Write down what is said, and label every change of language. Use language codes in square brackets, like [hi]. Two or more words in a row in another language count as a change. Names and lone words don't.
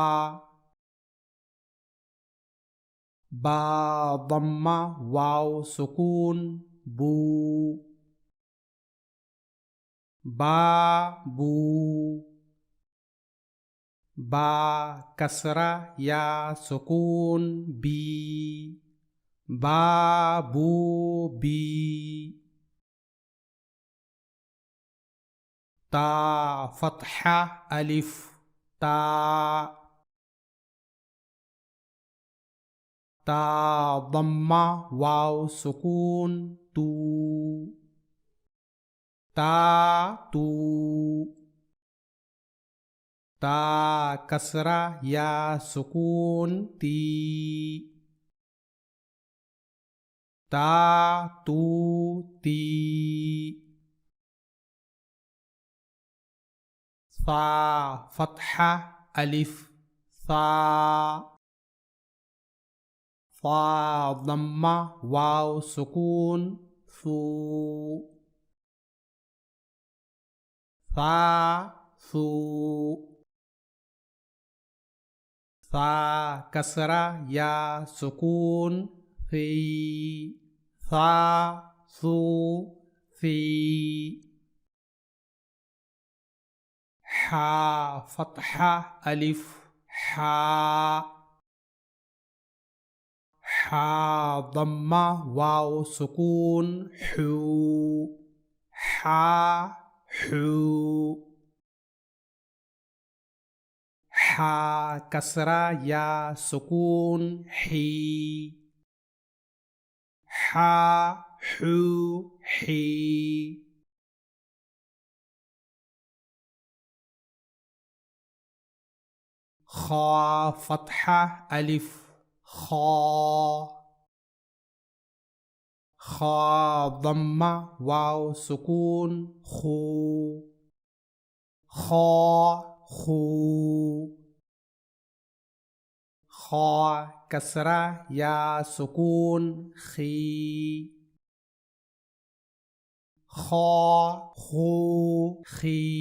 [ar] با ضمة واو سكون بو. बाबू। با كسرة يا سكون بي. با بو بي. تا فتحة ألف تا. تا ضمة واو سكون تو. تا تو. تا كسرة يا سكون تي. تا تو تي. ثا فتحة ألف ثا. ثا ضمة واو سكون ثو. ثا ثو. ثا كسرة يا سكون ثي. ثا ثو ثي. حا فتحة ألف حا. حا ضمة واو سكون حو. حا حو. حا كسرة يا سكون حي. حا حو حي. خا فتحة ألف خا. خا ضمة واو سكون خو. خا خو. خا كسرة يا سكون خي. خا خو خي.